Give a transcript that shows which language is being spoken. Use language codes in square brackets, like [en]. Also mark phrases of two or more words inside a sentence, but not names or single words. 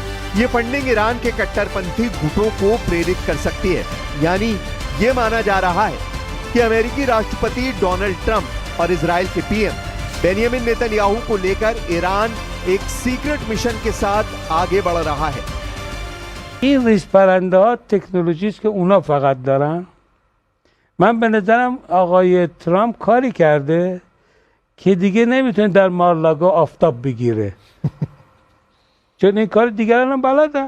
[hi] ये फंडिंग ईरान के कट्टरपंथी गुटों को प्रेरित कर सकती है। यानी ये माना जा रहा है कि अमेरिकी राष्ट्रपति डोनाल्ड ट्रंप और इजराइल के पीएम बेंयामिन नेतन्याहू को लेकर ईरान एक [en] secret mission [hi] के साथ आगे बढ़ रहा है। [fa] این ریزپرنده ها تکنولوژی است که اونا فقط دارن. من به نظرم آقای ترامپ کاری کرده که دیگه نمیتونه در مارلاگا آفتاب بگیره. چون این کار دیگران هم بلدن.